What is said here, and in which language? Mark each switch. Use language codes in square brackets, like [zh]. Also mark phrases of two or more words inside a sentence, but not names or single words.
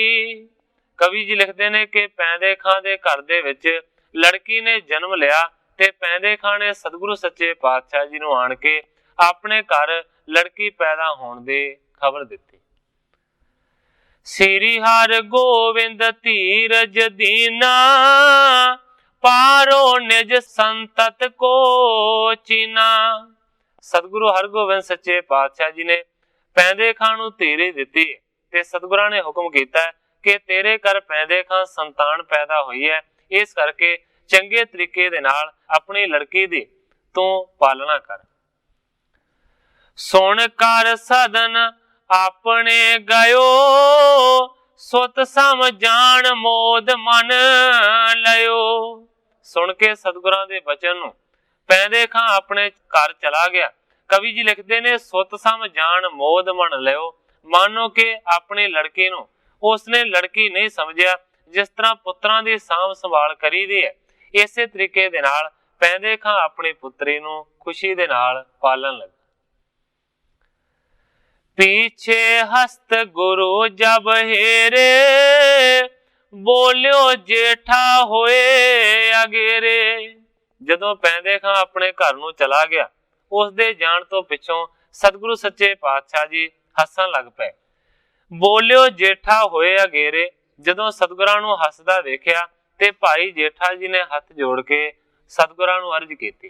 [pa] ਕਵੀ ਜੀ ਲਿਖਦੇ ਨੇ ਕਿ ਪੈਂਦੇ ਖਾਂ ਦੇ ਘਰ ਦੇ ਵਿੱਚ ਲੜਕੀ ਨੇ ਜਨਮ ਲਿਆ, ਤੇ ਪੈਂਦੇ ਖਾਂ ਨੇ ਸਤਿਗੁਰੂ ਸੱਚੇ ਪਾਤਸ਼ਾਹ ਜੀ ਨੂੰ ਆਣ ਕੇ ਆਪਣੇ ਘਰ ਲੜਕੀ ਪੈਦਾ ਹੋਣ ਦੀ ਖ਼ਬਰ ਦਿੱਤੀ। [bra] श्री हर गोविंद धीरज दीना, पारो निज संतत को चीना। [pa] ਸਤਿਗੁਰੂ ਹਰਿਗੋਬਿੰਦ ਸੱਚੇ ਪਾਤਸ਼ਾਹ ਜੀ ਨੇ ਪੈਂਦੇ ਖਾਂ ਨੂੰ ਧੀਰਜ ਦਿੱਤੀ, ਤੇ ਸਤਿਗੁਰਾਂ ਨੇ ਹੁਕਮ ਕੀਤਾ ਕਿ ਤੇਰੇ ਘਰ ਪੈਂਦੇ ਖਾਂ ਸੰਤਾਨ ਪੈਦਾ ਹੋਈ ਹੈ, ਇਸ ਕਰਕੇ ਚੰਗੇ ਤਰੀਕੇ ਦੇ ਨਾਲ ਆਪਣੀ ਲੜਕੀ ਦੀ ਤੂੰ ਪਾਲਣਾ ਕਰ। [bra] सुन कर सदन अपने गयो, सुत सम जान मोद मन लयो। [pa] ਸੁਣ ਕੇ ਸਤਿਗੁਰਾਂ ਦੇ ਬਚਨ ਨੂੰ ਪੈਂਦੇ ਖਾਂ ਆਪਣੇ ਘਰ ਚਲਾ ਗਿਆ। ਕਵੀ ਜੀ ਲਿਖਦੇ ਨੇ [bra] सुत सम जान मोद मन लयो, [pa] ਮਾਨੋ ਕਿ ਆਪਣੀ ਲੜਕੀ ਨੂੰ ਉਸਨੇ ਲੜਕੀ ਨਹੀਂ ਸਮਝਿਆ। ਜਿਸ ਤਰ੍ਹਾਂ ਪੁੱਤਰਾਂ ਦੀ ਸਾਂਭ ਸੰਭਾਲ ਕਰੀ ਦੀ ਹੈ, ਇਸੇ ਤਰੀਕੇ ਦੇ ਨਾਲ ਪੈਂਦੇ ਖਾਂ ਆਪਣੀ ਪੁੱਤਰੀ ਨੂੰ ਖ਼ੁਸ਼ੀ ਦੇ ਨਾਲ ਪਾਲਣ ਲੱਗਾ। [bra] पीछे हस्त गुरु जब हेरे, बोलियो जेठा होए अगेरे। [pa] ਜਦੋਂ ਪੈਂਦੇ ਖਾਂ ਆਪਣੇ ਘਰ ਨੂੰ ਚਲਾ ਗਿਆ, ਉਸ ਦੇ ਜਾਣ ਤੋਂ ਪਿੱਛੋਂ ਸਤਿਗੁਰੂ ਸੱਚੇ ਪਾਤਸ਼ਾਹ ਜੀ ਹੱਸਣ ਲੱਗ ਪਏ। [bra] ਬੋਲਿਓ ਜੇਠਾ ਹੋਏ ਅਗੇਰੇ। [pa] ਜਦੋਂ ਸਤਿਗੁਰਾਂ ਨੂੰ ਹੱਸਦਾ ਵੇਖਿਆ ਤੇ ਭਾਈ ਜੇਠਾ ਜੀ ਨੇ ਹੱਥ ਜੋੜ ਕੇ ਸਤਿਗੁਰਾਂ ਨੂੰ ਅਰਜ਼ ਕੀਤੀ।